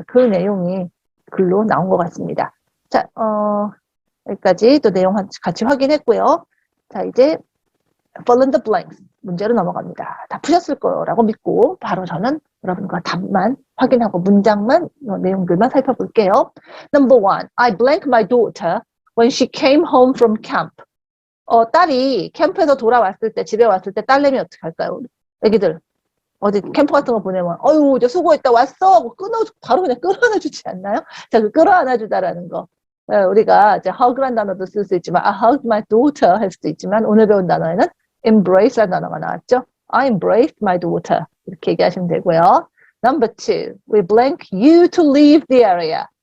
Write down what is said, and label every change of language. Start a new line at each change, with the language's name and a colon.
Korean: 그 내용이 글로 나온 것 같습니다. 자, 여기까지 또 내용 같이 확인했고요. 자, 이제 fill in the blanks 문제로 넘어갑니다. 다 푸셨을 거라고 믿고 바로 저는 여러분과 답만 확인하고 문장만 내용들만 살펴볼게요.
English: Number one, I blank my daughter when she came home from camp.
Korean: 딸이 캠프에서 돌아왔을 때 집에 왔을 때 딸내미 어떻게 할까요? 애기들 어디 캠프 같은 거 보내면 어유 이제 수고했다 왔어 바로 그냥 끌어안아주지 않나요? 자, 그 끌어안아주다라는 거. 우리가 이제 hug라는 단어도 쓸 수 있지만
English: I hugged my daughter
Korean: 할 수도 있지만 오늘 배운 단어에는 embrace라는 단어가 나왔죠.
English: I embraced my daughter
Korean: 이렇게 얘기하시면 되고요.
English: Number two, we blank you to leave the area.